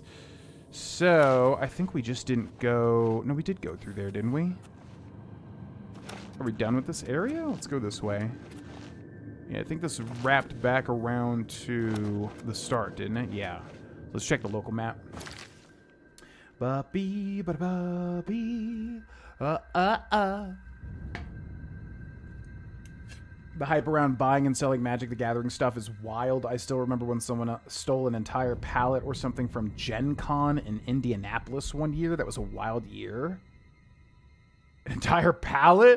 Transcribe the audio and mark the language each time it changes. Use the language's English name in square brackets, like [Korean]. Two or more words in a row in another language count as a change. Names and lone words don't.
[English] So, I think we just didn't go... No, we did go through there, didn't we? Are we done with this area? Let's go this way. Yeah, I think this wrapped back around to the start, didn't it? Yeah. Let's check the local map. Ba-bee, ba-ba-bee, The hype around buying and selling Magic the Gathering stuff is wild. I still remember when someone stole an entire pallet or something from Gen Con in Indianapolis one year. That was a wild year. An entire pallet?